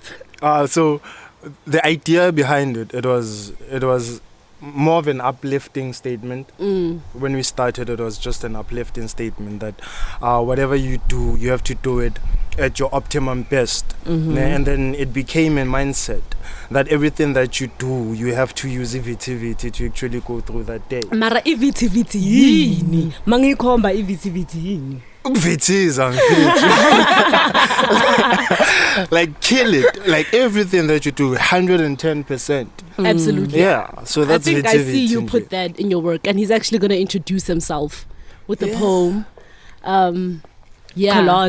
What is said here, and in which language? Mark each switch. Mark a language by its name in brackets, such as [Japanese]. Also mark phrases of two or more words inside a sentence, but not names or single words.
[English] So the idea behind it was more of an uplifting statement. When we started, it was just an uplifting statement that whatever you do, you have to do it at your optimum best. And then it became a mindset that everything that you do, you have to use EVTVT to actually go through that day. [Zulu] Mara EVTVT yini? Mangikhomba EVTVT yini? [English] Kill it. Everything that you do, 110%. Absolutely. Yeah. So that's I think I see you put that in your work, and he's actually going to introduce himself with the poem. Collage.